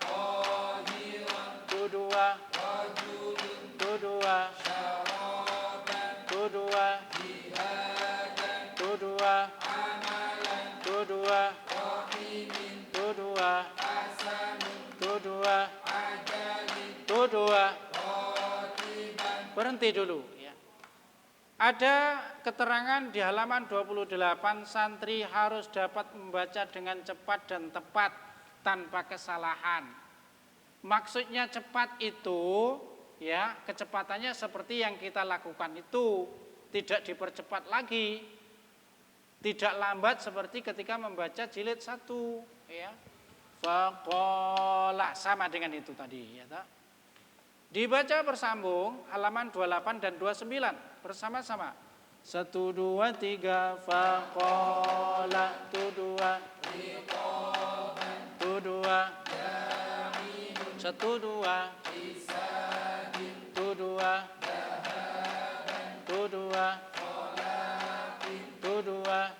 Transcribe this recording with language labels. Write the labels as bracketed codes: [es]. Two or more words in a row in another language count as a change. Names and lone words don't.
[id] Tu dua. Tu dua. Tu dua. Tu dua. Tu dua. Tu dua. Tu dua. Tu dua. Berhenti dulu ya. Ada keterangan di halaman 28, santri harus dapat membaca dengan cepat dan tepat tanpa kesalahan. Maksudnya cepat itu ya, kecepatannya seperti yang kita lakukan itu, tidak dipercepat lagi. Tidak lambat seperti ketika membaca jilid 1 ya. Faqala sama dengan itu tadi ya. Dibaca bersambung halaman 28 dan 29 bersama-sama. 1 2 3 faqala tu dua. Tu dua. 1 2 tu dua. Tu dua. Tu dua.